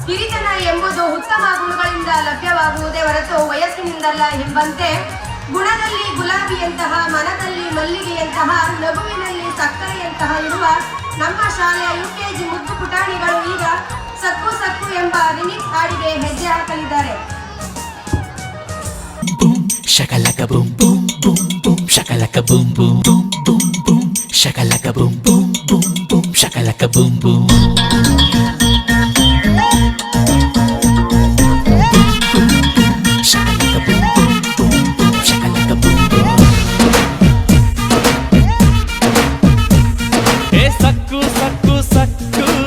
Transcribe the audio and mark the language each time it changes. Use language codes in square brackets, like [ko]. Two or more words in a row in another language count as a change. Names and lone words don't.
[kn] ಹಿರಿತನ ಎಂಬುದು ಉತ್ತಮ ಗುಣಗಳಿಂದ ಲಭ್ಯವಾಗುವುದೇ ಹೊರತು ವಯಸ್ಸಿನಿಂದಲ್ಲ ಎಂಬಂತೆ ಗುಣದಲ್ಲಿ ಗುಲಾಬಿಯಂತಹ, ಮನದಲ್ಲಿ ಮಲ್ಲಿಗೆಯಂತಹ, ನಗುವಿನಲ್ಲಿ ಸಕ್ಕರೆಯಂತಹ ಇರುವ ನಮ್ಮ ಶಾಲೆಯ UKG ಮುದ್ದು ಪುಟಾಣಿಗಳು ಈಗ ಸಕ್ಕು ಸಕ್ಕು ಎಂಬ ರಿಮಿಕ್ಸ್ ಹಾಡಿಗೆ ಹೆಜ್ಜೆ ಹಾಕಲಿದ್ದಾರೆ. Shakalaka boom boom boom boom shakalaka boom boom boom boom boom shakalaka boom boom boom boom shakalaka boom boom shakalaka boom boom boom boom shakalaka boom boom hey sakku sakku sakku